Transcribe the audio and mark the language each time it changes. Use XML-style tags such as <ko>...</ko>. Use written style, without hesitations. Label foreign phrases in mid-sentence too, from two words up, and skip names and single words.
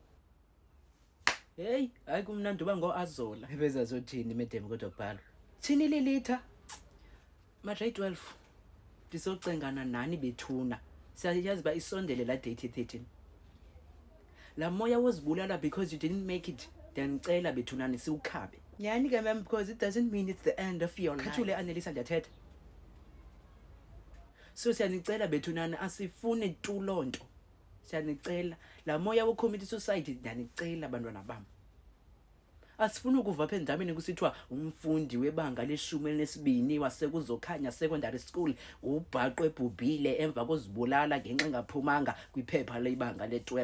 <xh>Hey, hayi kumnandi uba ngo-Azola. Ebezazothini madam kodwa kubhalwa. Thini Lilitha? Ma-grade 12. Ndizocengana nani bethuna. Siyayazi uba isondele la date 13. La moya wozibulala</xh> <en>because you didn't make it.</en> <xh>Ndiyacela bethunani siwukhabe. Nyani ke mem</xh> <en>because it doesn't mean it's the end of your life.</en> <xh>Khathule Annelisa ndiyathetha. So siyanicela bethunani asifune tu lonto. Siyanicela la moya</xh> <en>wo-commit suicide</en> <xh>ndiyanicela bantwana bam. Asifuna ukuva apha endabeni kusithiwa umfundi webanga le-12 wasekuzokhanya</xh> <en>secondary school</en> <xh>ubhaqwe ebhubhile emva kozibulala ngenxa engaphumanga kwiphepha lebanga le-12.</xh>